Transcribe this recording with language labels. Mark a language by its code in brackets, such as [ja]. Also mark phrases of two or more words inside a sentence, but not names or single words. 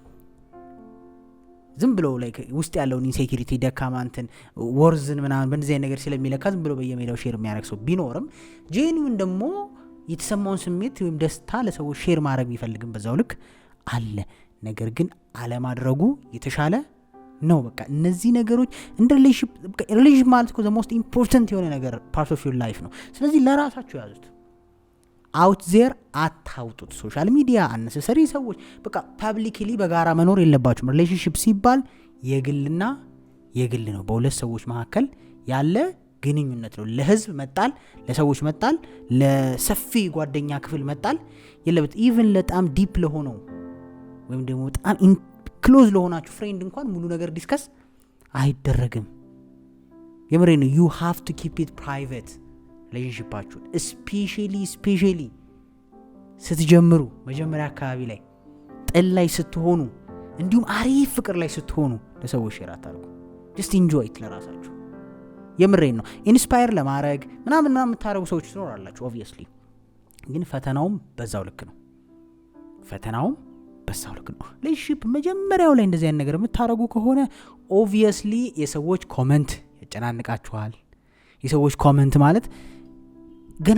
[am] ዝም ብሎ ላይክ ውስጥ ያለውን ኢንሴኪሪቲ ደካማንትን ወርዝን ምናምን በእንደዚህ ነገር ስለሚለካ ዝም ብሎ በየሜዳው ሼር የሚያደርግ ሰው ቢኖርም ጄኒውን ደግሞ የተሰማውን ስሜት ወይም ደስታ ለሰዎች ሼር ማድረግ ቢፈልግም በዛው ልክ አለ። ነገር ግን አለማድረጉ የተሻለ ነው። በቃ እነዚህ ነገሮች እንደ ሪሌሽንሺፕ ማለት እኮ [en] the most important [am] የሆነ ነገር [en] part of your life [am] ነው። ስለዚህ ለራሳችሁ ያዙት። [en] out there [am] አታውጡት። [en] social media [am] አነሰሰሪ ሰዎች በቃ ፐብሊክሊ በጋራ መኖር የለባችሁም። ሪሌሽንሺፕ ሲባል የግልና የግል ነው። በሁለት ሰዎች መካከል ያለ ግንኙነት ነው። ለህዝብ መጣል፣ ለሰዎች መጣል፣ ለሰፊ ጓደኛ ክፍል መጣል የለበት። ኢቭን በጣም ዲፕ ለሆነው ወይም ደግሞ በጣም ክሎዝ ለሆናችሁ ፍሬንድ እንኳን ሙሉ ነገር ዲስከስ አይደረግም። የምሬ ነው። [en] you have to keep it private [am] ሪሌሽንሺፓችሁን ስፔሻሊ ስትጀምሩ መጀመሪያ አካባቢ ላይ ጥል ላይ ስትሆኑ እንዲሁም አሪፍ ፍቅር ላይ ስትሆኑ ለሰዎች ሼር አታርጉ። [en] just enjoy it [am] ለራሳችሁ። የምሬን ነው። ኢንስፓየር ለማድረግ ምናምን የምታደርጉ ሰዎች ትኖራላችሁ ኦብቪየስሊ፣ ግን ፈተናውም በዛው ልክ ነው። ሪሌሽንሺፕ መጀመሪያው ላይ እንደዚህ አይነት ነገር የምታደርጉ ከሆነ ኦብቪየስሊ የሰዎች ኮመንት ያጨናንቃችኋል። የሰዎች ኮመንት ማለት ገና